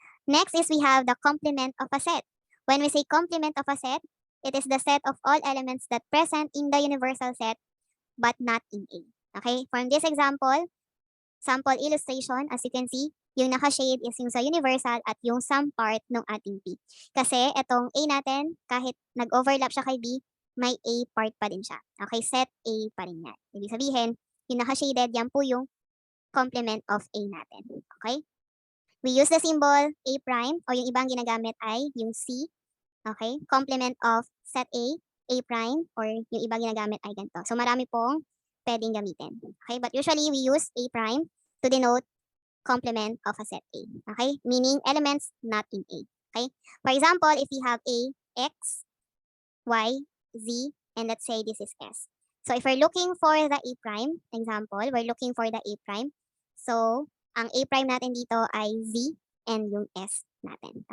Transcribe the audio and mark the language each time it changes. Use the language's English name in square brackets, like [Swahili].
[English] Next is we have the complement of a set. When we say complement of a set, it is the set of all elements that present in the universal set but not in A. Okay? From this example, sample illustration, as you can see, [Filipino] yung naka-shade [English] is [Filipino] yung sa universal at yung [English] some part ng ating P. [Filipino] Kasi itong A natin, kahit nag-overlap siya kay B, may A part pa din siya. Okay? Set A pa rin yan. Ibig sabihin, yung naka-shaded, yan po yung complement of A natin. Okay? [English] We use the symbol A prime [Filipino] o yung ibang ginagamit ay yung C. [English] Okay? Complement of set A prime, or [Filipino] yung ibang ginagamit ay ganito. So marami pong pwedeng gamitin. Okay? [English] But usually we use A prime to denote complement of a set A. Okay? Meaning elements not in A. Okay? For example, if we have A, X, Y, Z, and let's say this is S. So if we're looking for the A prime, example, we're looking for the A prime. [Filipino] So, ang A prime natin dito ay Z and yung S natin.